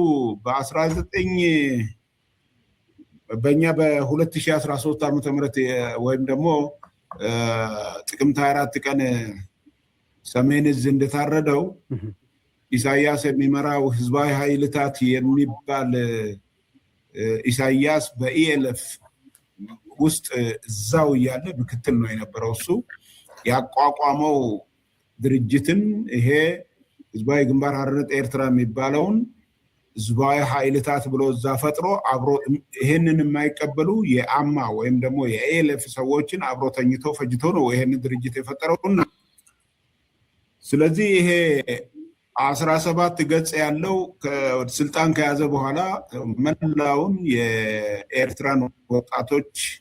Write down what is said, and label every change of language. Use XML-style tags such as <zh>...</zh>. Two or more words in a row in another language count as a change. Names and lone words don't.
<am>በእኛ በ2013 ዓመተ ምህረት ወይም ደግሞ ጥቅምት 24 ቀን ሰሜን እዝ እንደታረደው ኢሳያስ የሚመራው ህዝባዊ ኃይልታት የሚባል ኢሳያስ በኢኤልኤፍ ውስጥ እዛው እያለ ምክትል ነው የነበረው። እሱ ያቋቋመው ድርጅትን ይሄ ህዝባዊ ግንባር ሓርነት ኤርትራ የሚባለውን ህዝባዊ ኃይልታት ብሎ እዛ ፈጥሮ አብሮ ይሄንን የማይቀበሉ የአማ ወይም ደግሞ የኤልኤፍ ሰዎችን አብሮ ተኝቶ ፈጅቶ ነው ይሄንን ድርጅት የፈጠረውና ስለዚህ ይሄ 17 ገጽ ያለው ስልጣን ከያዘ በኋላ መላውን የኤርትራን ወጣቶች</am>